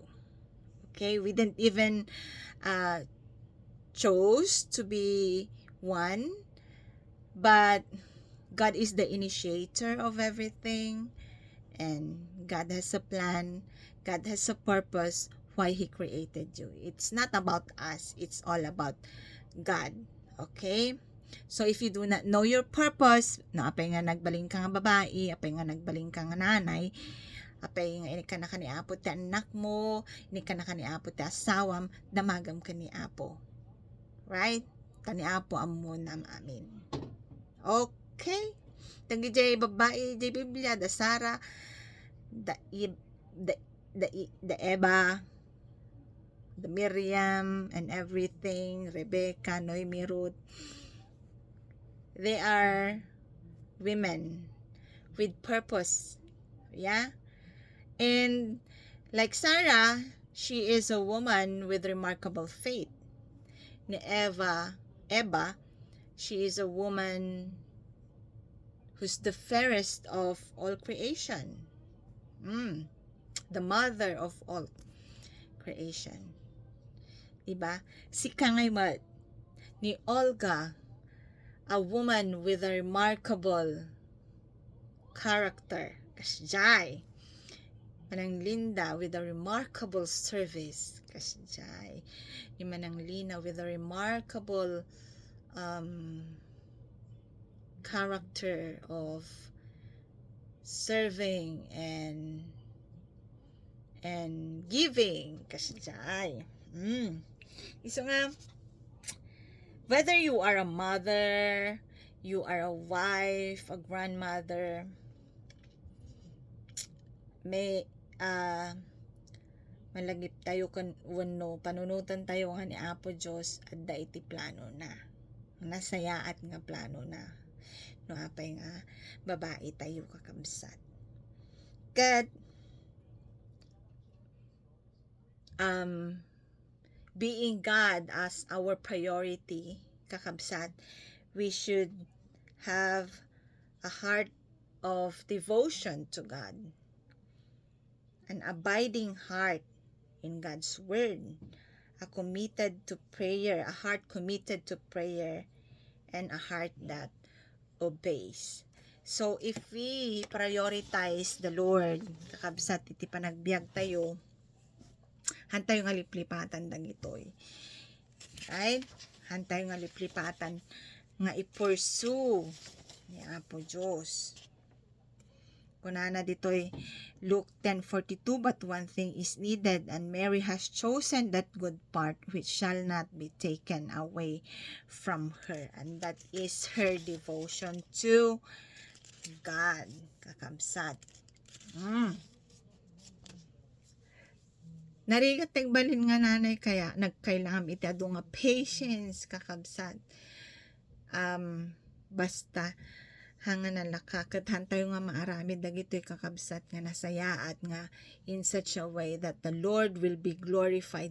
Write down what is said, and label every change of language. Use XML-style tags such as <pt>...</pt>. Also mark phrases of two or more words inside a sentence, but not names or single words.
<en>Okay, we didn't even chose to be one, but God is the initiator of everything, and God has a plan, God has a purpose why He created you. It's not about us, it's all about God. Okay? So if you do not know your purpose,</en> <ilo>na apay nga nagbaling ka nga babae, apay nga nagbaling ka nga nanay, apay nga ini ka na kaniapot ti anak mo, ini ka na kaniapot ti asawam, damagam ka ni Apo. Right? Kaniapo amunam amin. Okay? Tagi jay babae, jay Biblia, da Sara, da Eva,</ilo> <en>the Miriam, and everything, Rebecca, Noemi, Ruth, they are women with purpose. Yeah? And like Sarah, she is a woman with remarkable faith. Ni Eva, she is a woman who's the fairest of all creation. The mother of all creation.</en> <ilo>Diba? Si Kangaymat, ni Olga,</ilo> <en>a woman with a remarkable character. Kasjay. Manang Linda with a remarkable service. Kasjay. Ni Manang Lina with a remarkable character of serving and giving. Kasjay. So nga, whether you are a mother, you are a wife, a grandmother,</en> <ilo>may malagip tayo kan wano panunutan tayo nga ni Apo Diyos, adda iti plano na nasayaat nga plano na no apay nga babae tayo kakamsat.</ilo> <en>Kat being God as our priority, kakabsat, we should have a heart of devotion to God, an abiding heart in God's word, a heart committed to prayer, and a heart that obeys. So if we prioritize the Lord,</en> <ilo>kakabsat, iti panagbiag tayo, hantay nga liplipatan dang itoy.</ilo> <en>Right?</en> <ilo>Hantay nga liplipatan nga i-pursue ni Apo Diyos. Kunana ditoy</ilo> <en>Luke 10:42, but one thing is needed, and Mary has chosen that good part which shall not be taken away from her, and that is her devotion to God.</en> <ilo>Kakamsat. Narigat balin nga nanay, kaya nagkailangan iti adu nga patience, kakabsat. Basta hanga nalaka ket hantayo nga maarami dagitoy kakabsat nga nasayaat nga</ilo> <en>in such a way that the Lord will be glorified.</en>